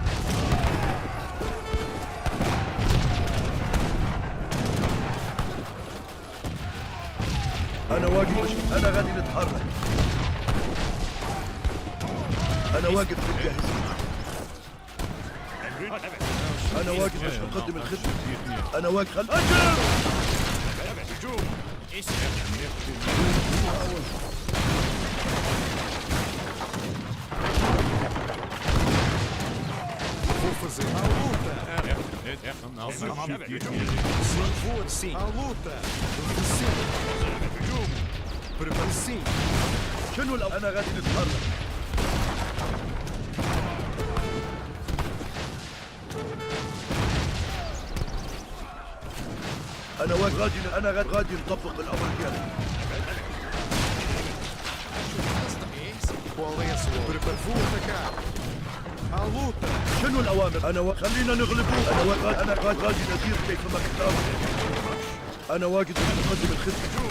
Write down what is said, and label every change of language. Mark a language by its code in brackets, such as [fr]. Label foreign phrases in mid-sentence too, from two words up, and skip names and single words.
[ar] أنا غادي نتحرك. أنا واقف في الجاهزية. أنا واقف باش نقدم الخدمة. أنا واقف أجل. [pt] Vou fazer a luta. Sim, a luta. Sim. Prepare. Sim. [ar] شنو أنا غادي نتحرك. أنا غادي نطبق الأمر ديالي. [pt] Qual é a sua? Prepare. Vou atacar. A luta. [ar] شنو الأوامر؟ خلينا نغلبوه. أنا غادي ندير كيفما كتب. أنا واقف باش نقدم الخدمة.